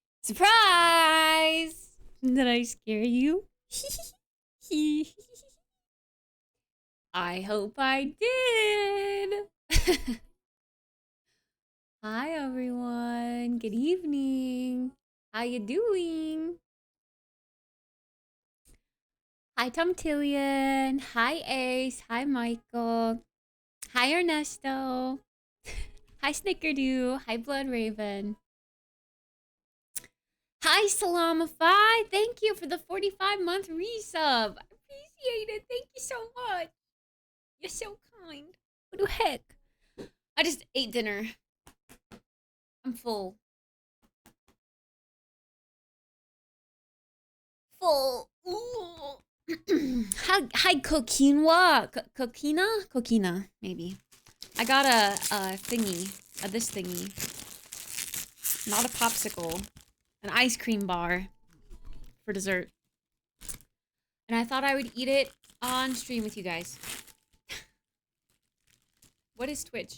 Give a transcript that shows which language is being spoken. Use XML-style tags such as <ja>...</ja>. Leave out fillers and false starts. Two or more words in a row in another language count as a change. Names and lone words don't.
<en>Surprise! Did I scare you? I hope I did. Hi everyone. Good evening. How you doing? Hi Tomtillion. Hi Ace. Hi Michael. Hi Ernesto. Hi Snickerdo. Hi Blood Raven. Hi Salamify. Thank you for the 45-month resub. I appreciate it. Thank you so much. You're so kind. What the heck? I just ate dinner. I'm full. Full. Hi, Coquina. Coquina, maybe. I got a thingy. This thingy. Not a popsicle. An ice cream bar for dessert. And I thought I would eat it on stream with you guys. What is Twitch?</en>